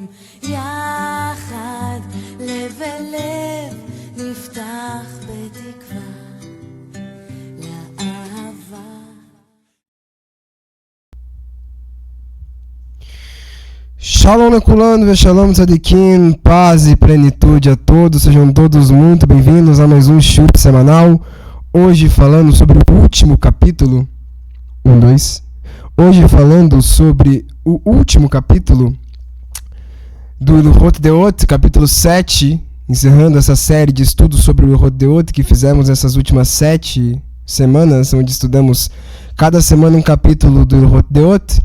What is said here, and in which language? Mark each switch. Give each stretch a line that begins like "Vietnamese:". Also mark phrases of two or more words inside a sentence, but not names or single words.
Hebrew: יחד לב אל לב נפתח בתקווה לאהבה. שלום לכולנו ושלום צדיקים,
Portuguese: paz e plenitude a todos, sejam todos muito bem-vindos a mais um Shur semanal. Hoje falando sobre o último capítulo, Hoje falando sobre o último capítulo do Ilhot Deot, capítulo 7, encerrando essa série de estudos sobre o Ilhot Deot que fizemos nessas últimas 7 semanas, onde estudamos cada semana um capítulo do Ilhot Deot.